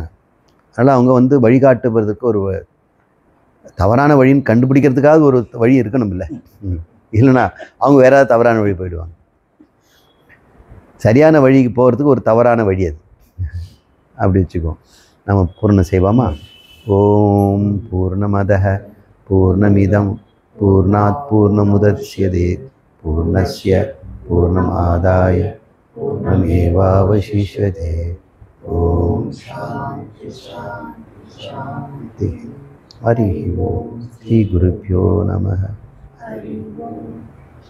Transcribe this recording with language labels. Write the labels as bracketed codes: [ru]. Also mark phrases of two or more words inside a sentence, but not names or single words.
[ta] அதனால் அவங்க வழிகாட்டுவதற்கு ஒரு தவறான வழின்னு கண்டுபிடிக்கிறதுக்காக ஒரு வழி இருக்கணும் இல்லை, இல்லைன்னா அவங்க வேற ஏதாவது தவறான வழி போயிடுவாங்க. சரியான வழிக்கு போகிறதுக்கு ஒரு தவறான வழி அது, அப்படி வச்சுக்குவோம். [sa] நம்ம பூர்ணம் செய்வோமா? ओम् पूर्णमदः पूर्णमिदं पूर्णात् पूर्णमुदच्यते पूर्णस्य पूर्णमादाय पूर्णमेवावशिष्यते. ओम् शान्ति शान्ति. हरि ओम्. श्री गुरुभ्यो नमः.